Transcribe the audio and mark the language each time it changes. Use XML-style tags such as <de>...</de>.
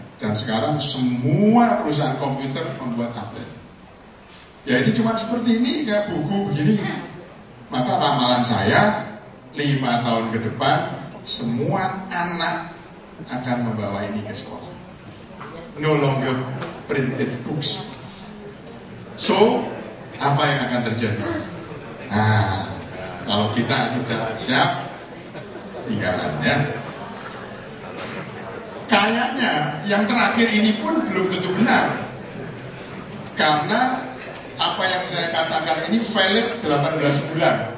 <id>Dan sekarang semua perusahaan komputer membuat tablet. Ya ini cuma seperti ini, kayak buku begini. Maka ramalan saya 5 tahun ke depan semua anak akan membawa ini ke sekolah.</id> <en>No longer printed books.</en> <id>So, apa yang akan terjadi? Nah, kalau kita tidak siap, tinggalan ya. Kayaknya yang terakhir ini pun belum tentu benar. Karena apa yang saya katakan ini valid 18 bulan.</id>